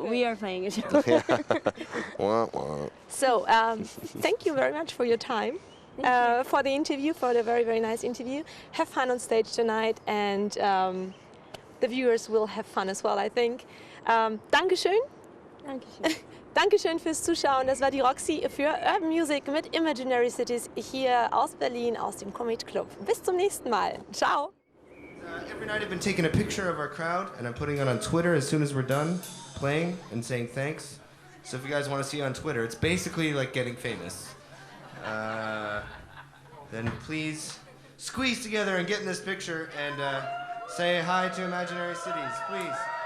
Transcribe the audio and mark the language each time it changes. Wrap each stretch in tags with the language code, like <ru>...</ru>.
<en>Okay. we are playing a show. Wah, wah. So, thank you very much for your time, for the interview, for the very, very nice interview. Have fun on stage tonight, and the viewers will have fun as well, I think.</en> <de>Dankeschön. Dankeschön. Dankeschön fürs Zuschauen. Das war die Roxy für Urban Music mit Imaginary Cities hier aus Berlin, aus dem Comet Club. Bis zum nächsten Mal. Ciao.</de> <en>Every night I've been taking a picture of our crowd and I'm putting it on Twitter as soon as we're done playing and saying thanks. So if you guys want to see it on Twitter, it's basically like getting famous. Then please squeeze together and get in this picture and say hi to Imaginary Cities, please.</en>